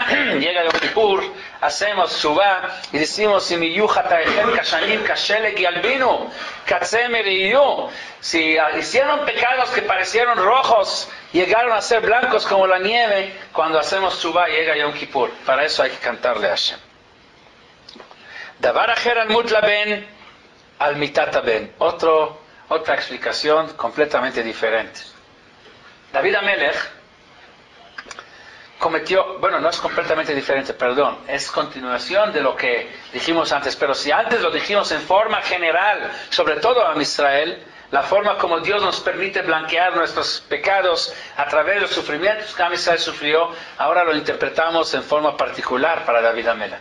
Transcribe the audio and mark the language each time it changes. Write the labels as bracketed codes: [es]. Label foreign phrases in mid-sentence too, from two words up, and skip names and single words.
[es] Llega Yom Kippur, hacemos shuvah y decimos, si hicieron pecados que parecieron rojos, llegaron a ser blancos como la nieve, cuando hacemos shuvah llega Yom Kippur. Para eso hay que cantarle a Hashem. [he] דבר אחר על מות לבן על מתלבן. [es] Otra explicación completamente diferente. David Amelech cometió, bueno, no es completamente diferente, perdón, es continuación de lo que dijimos antes, pero si antes lo dijimos en forma general, sobre todo a Israel, la forma como Dios nos permite blanquear nuestros pecados a través de los sufrimientos que Israel sufrió, ahora lo interpretamos en forma particular para David Amelech.